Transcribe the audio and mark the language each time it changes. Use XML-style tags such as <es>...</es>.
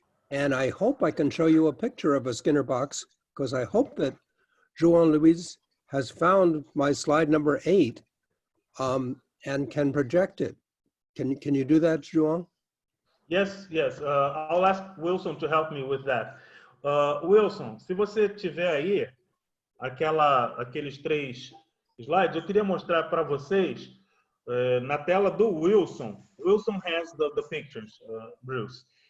<en>And I hope I can show you a picture of a Skinner box, because I hope that João Luís has found my slide number 8 and can project it. Can you do that, João? Yes. I'll ask Wilson to help me with that.</en> <pt>Wilson, se você tiver aí aqueles 3 slides, eu queria mostrar para vocês na tela do Wilson.</pt> <en>Wilson has the pictures, Bruce.</en>